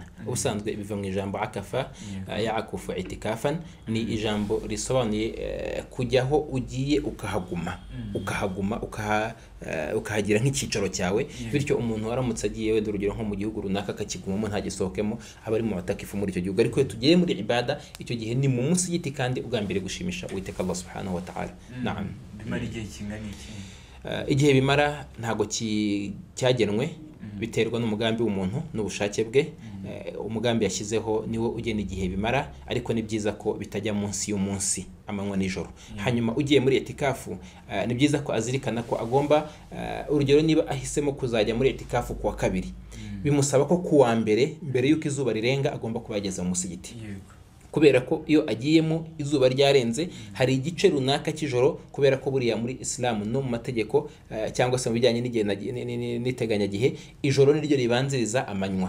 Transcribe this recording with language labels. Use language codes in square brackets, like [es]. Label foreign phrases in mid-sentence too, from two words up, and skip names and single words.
[rw] Ubusanzwe biva mu ijambo [ar] عكف يعكف اعتكافا, [rw] ni ijambo risobanuye kujyaho ugiye ukahaguma, ukahagira nk'ikicaro cyawe, bityo umuntu aramutse agiye wenda urugero nko mu gihugu runaka akakigumamo ntagisohokemo, aba ari mu matakifu muri icyo gihugu. Ariko tugiye muri ibada, icyo gihe ni mu musigiti kandi ugambiriye gushimisha Uwiteka [ar] Allah subhanahu wa ta'ala. [rw] Naam. Bimara igihe kingana iki? Igihe bimara ntago cyagenwe, biterwa n'umugambi w'umuntu n'ubushake bwe. Umugambi yashyizeho niwo ugena igihe bimara, ariko ni byiza ko bitajya munsi y'umunsi, amanywa nijoro. Hanyuma ugiye muri itikafu ni byiza ko azirikana ko agomba urugero niba ahisemo kuzajya muri itikafu kuwa kabiri, bimusaba ko kuwa mbere y'uko izuba rirenga agomba kubageza mu musigiti, kubera ko iyo agiyemo izuba ryarenze hari igice runaka cy'ijoro, kubera ko buriya muri Islam no mu mategeko cyangwa se mu bijyanye n'igihe n'iteganyagihe, ijoro niryo ribanziriza amanywa.